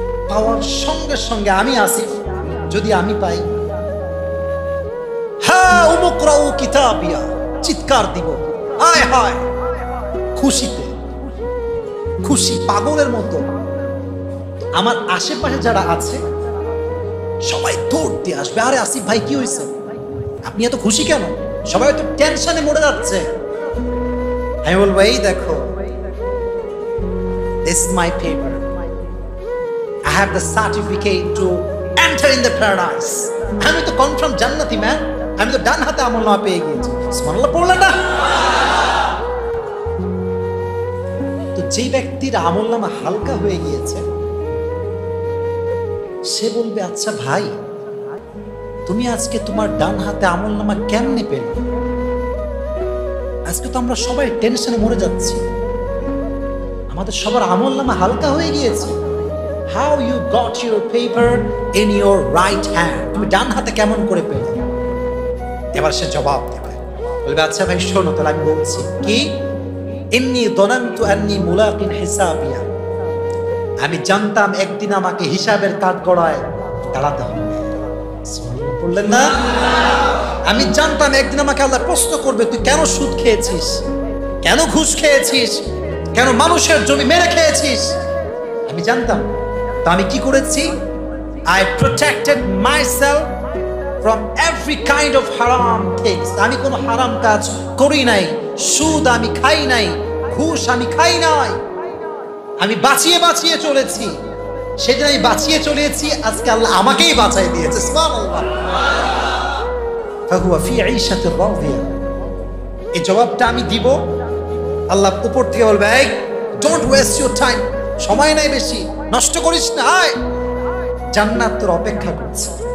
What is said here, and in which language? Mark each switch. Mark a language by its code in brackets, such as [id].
[bn] পাওয়ার সঙ্গে সঙ্গে আমি আসিফ যদি আমি পাই, হ্যাঁ [ar] উমুকরাউ কিতাবিয়া, [bn] চিৎকার দিব, হায় হায় খুশিতে, খুশি পাগলের মতো। আমার আশেপাশে যারা আছে সবাই দৌড় দিয়ে আসবে, আরে আসিফ ভাই কি হয়েছে, আপনি এত খুশি কেন? সবাই তো টেনশনে মরে যাচ্ছে। আমি বলবো এই দেখো, [en] This is my paper. I have the certificate to enter in the paradise. [bn] আমি তো কনফার্ম জান্নাতি ম্যান, আমি তো ডান হাতে আমলনামা পেয়ে গিয়েছি। সুবহানাল্লাহ পড়লেন না? তো যে ব্যক্তির আমলনামা হালকা হয়ে গিয়েছে সে বলবে, আচ্ছা ভাই, তুমি আজকে তোমার ডান হাতে আমলনামা কেমনে পেলে? আজকে তো আমরা সবাই টেনশনে মরে যাচ্ছি, আমাদের সবার আমলনামা হালকা হয়ে গিয়েছে। [en] How you got your paper in your right hand? [bn] তুমি ডান হাতে কেমন করে পেলে? এবার সে জবাব দেবে, বলবে আচ্ছা ভাই শোনো, তাহলে আমি বলছি কি, [ar] ইন্নী দনান্তু আন্নী মুলাকিন হিসাবিয়া, [bn] আমি জানতাম একদিন আমাকে হিসাবের কাঠগড়ায় দাঁড়াতে হবে। বললেন না? আমি জানতাম একদিন আমাকে আল্লাহ প্রশ্ন করবে, তুই কেন সুদ খেয়েছিস, কেন ঘুষ খেয়েছিস, কেন মানুষের জমি মেরে খেয়েছিস। আমি জানতাম, তো আমি কি করেছি? [en] I protected myself from every kind of haram things. [bn] আমি কোনো হারাম কাজ করি নাই, সুদ আমি খাই নাই, ঘুষ আমি খাই নাই, আমি বাঁচিয়ে বাঁচিয়ে চলেছি। সেদিন আমি বাঁচিয়ে চলেছি, আজকে আল্লাহ আমাকেই বাঁচাই দিয়েছে। সুবহানাল্লাহ। [ar] ফাহুয়া ফি ঈশাতির রাদিয়া। [bn] এই জবাবটা আমি দিব, আল্লাহ উপর থেকে বলবে, এই [en] don't waste your time, [bn] সময় নাই বেশি, নষ্ট করিস না, আয়, জান্নাত তোর অপেক্ষা করছে।